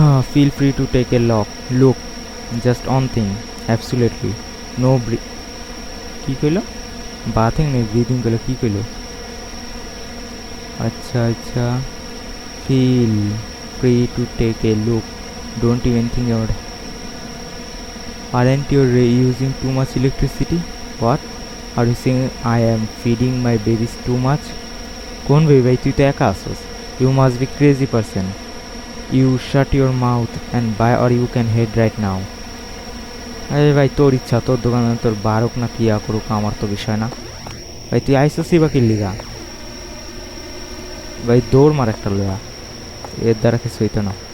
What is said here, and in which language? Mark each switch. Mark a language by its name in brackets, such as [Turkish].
[English] feel free to take a look, just one thing, absolutely no [Bangla] কি কইল? Bathing নেই, breathing করলো, কি কইল? [English] আচ্ছা আচ্ছা, feel free to take a look, don't even think about. Aren't you using too much electricity? What? Are you saying I am feeding my babies too much? [Bangla] কোন baby ভাই, তুই তো একা আসোস। [English] You must be crazy person. You shut your mouth and buy or you can head right now. [Bangla] আরে ভাই তোর ইচ্ছা, তোর দোকানে তোর বারক না কিয়া করুক, আমার তো বিষয় না ভাই। তুই আইসোসই বা কি লিগা ভাই? দৌড় মার একটা লয়া, এর দ্বারা কিছু হইতো না।